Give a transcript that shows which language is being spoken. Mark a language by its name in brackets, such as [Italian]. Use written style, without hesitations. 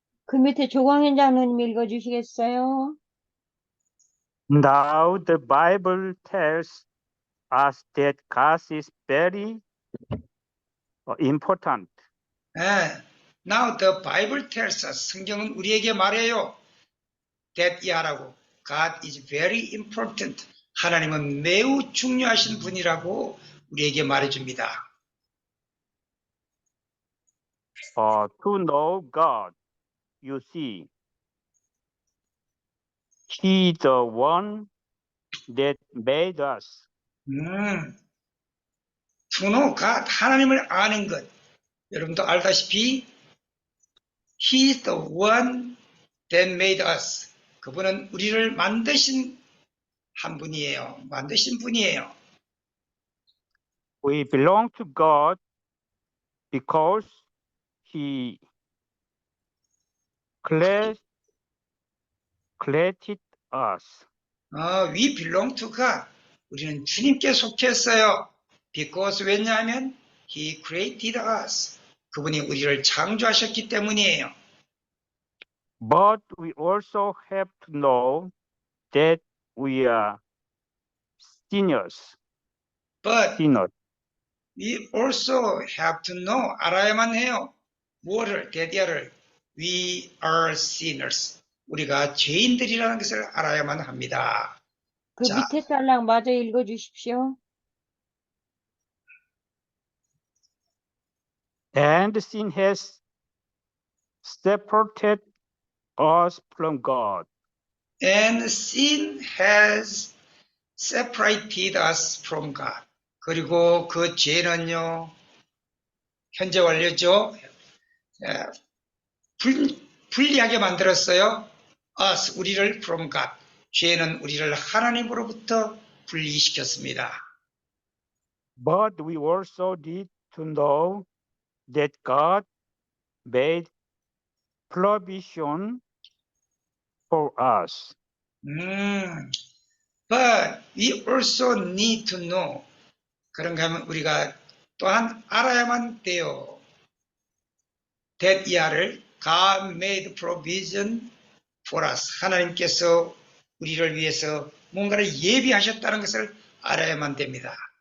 [Korean] 그 밑에 조광현 장로님 읽어주시겠어요? [English] Now the Bible tells us that God is very important. Now the Bible tells us, [Korean] 성경은 우리에게 말해요. [English] that [Korean] 이하라고. [English] God is very important. [Korean] 하나님은 매우 중요하신 분이라고 우리에게 말해줍니다. [English] To know God, you see, He is the one that made us. To know God, [Korean] 하나님을 아는 것. 여러분도 알다시피 [English] He is the one that made us. [Korean] 그분은 우리를 만드신 한 분이에요. 만드신 분이에요. [English] We belong to God because He created us. We belong to God. [Korean] 우리는 주님께 속했어요. [English] Because [Korean] 왜냐하면 [English] He created us. [Korean] 그분이 우리를 창조하셨기 때문이에요. [English] But we also have to know that we are sinners. But Sinners. we also have to know, [Korean] 알아야만 해요. 뭐를, 대디아를. [English] We are sinners. [Korean] 우리가 죄인들이라는 것을 알아야만 합니다. 그 자. 밑에 딸랑 마저 읽어주십시오. [English] And sin has separated us from God. And sin has separated us from God. [Korean] 그리고 그 죄는요, 현재 완료죠. 불리하게 만들었어요. [English] us, [Korean] 우리를 [English] from God. [Korean] 죄는 우리를 하나님으로부터 분리시켰습니다. [English] But we also need to know that God made provision for us. But we also need to know. [Korean] 그런가 하면 우리가 또한 알아야만 돼요. [English] that [Korean] 이하를 [English] God made provision for us. [Korean] 하나님께서 우리를 위해서 뭔가를 예비하셨다는 것을 알아야만 됩니다.